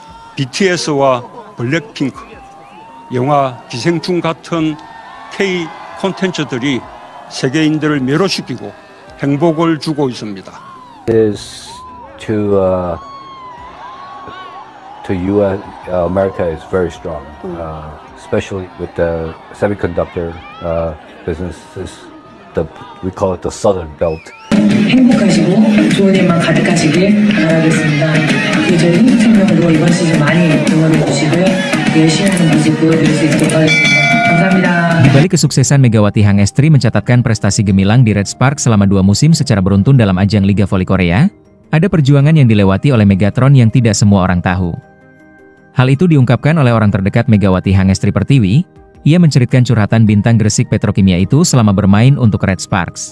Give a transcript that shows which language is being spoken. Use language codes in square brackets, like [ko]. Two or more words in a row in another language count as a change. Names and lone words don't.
[ko] BTS와 블랙핑크, 영화 기생충 같은 K 콘텐츠들이 세계인들을 매료시키고 행복을 주고 있습니다. [en] Is to U.S. America is very strong, especially with the semiconductor businesses. We call it the Southern Belt. [ko] 행복하시고 좋은 일만 가득하시길 바라겠습니다. 저희 흥국생명으로 이번 시즌 많이 응원해 주시고요. 열심히 하는 모습 보여드릴 수 있도록 하겠습니다. 감사합니다. [id] Di balik kesuksesan Megawati Hangestri mencatatkan prestasi gemilang di Red Spark selama 2 musim secara beruntun dalam ajang Liga Voli Korea, ada perjuangan yang dilewati oleh Megatron yang tidak semua orang tahu. Hal itu diungkapkan oleh orang terdekat Megawati Hangestri Pertiwi. Ia menceritakan curhatan bintang Gresik Petrokimia itu selama bermain untuk Red Sparks.